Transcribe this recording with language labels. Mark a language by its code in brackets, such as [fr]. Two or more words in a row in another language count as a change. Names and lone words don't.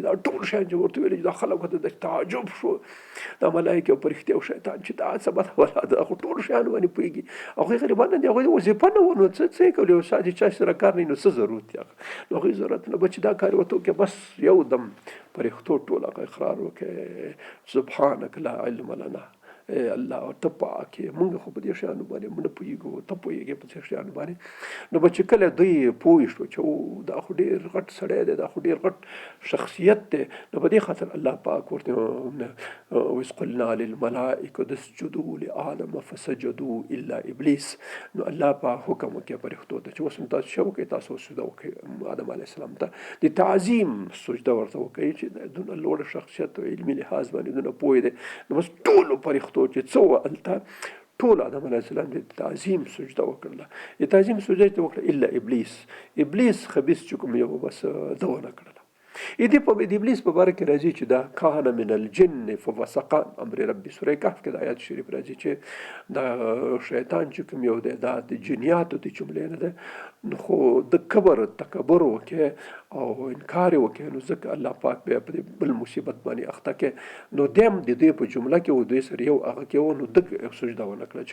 [ps] دا ټول شیان چې ورته ویلې دا خلکو ته د تعجب شو، دا ملایکې او فرښتې او شیطان چې دا څه بده ولا ده خو ټول شیانو باندې پوهېږي. هغوی غریبان دي، هغوی وظیفه نه وه، نو څه یې کولی، یو ساعت چا سره کار نه وي نو څه ضرورت دی نو هغوی ضرورت نه به چې دا کار ورته وکړي. بس یو دم فرښتو ټول هغه اقرار وکړي [ar] سبحانک لا علم لنا، [ps] الله ته پاک یې، موږ خو په دې شیانو باندې موږ نه پوهېږو، ته پوهېږې په دې شیانو باندې. نو به چې کله دوی پوه شو چې دا خو ډېر غټ سړی دی، دا خو ډېر غټ شخصیت دی، نو په دې خاطر الله پاک ورته [ar] وإذ قلنا للملائکة اسجدوا لآدم فسجدوا إلا إبلیس. [ps] نو الله پاک حکم وکړي فرښتو ته چې اوس تاسو څه وکړئ، تاسو سجده وکړئ آدم [ar] علیه السلام [ps] ته، د تعظیم سجده ورته وکړئ چې دونه لوړه شخصیت او علمي لحاظ باندې دونه پوه دی. نو بس ټولو فرښتو چې څه وه هلته ټول آدم [ar] علیه السلام [ps] د تعظیم سجده وکړله، د تعظیم سجده یې وکړه الا ابلیس خبیث چې کوم یو بس ده ونه کړله. د ابلیس په باره کې راځي چې دا [ar] کان من الجن ففسق عن امر ربي، [ps] سوره کهف کې د آیات شریف راځي چې دا شیطان چې کوم یو دی دا د جنیاتو د جملې نه ده، خو د تکبر وکړي او انکار وکړي، نو ځکه الله پاک بیا په بل مصیبت باندې اخته کړي. نو دیم د دوی په جمله کې و دوی سره یو هغه کې و، نو دغه سجده ونه کړله.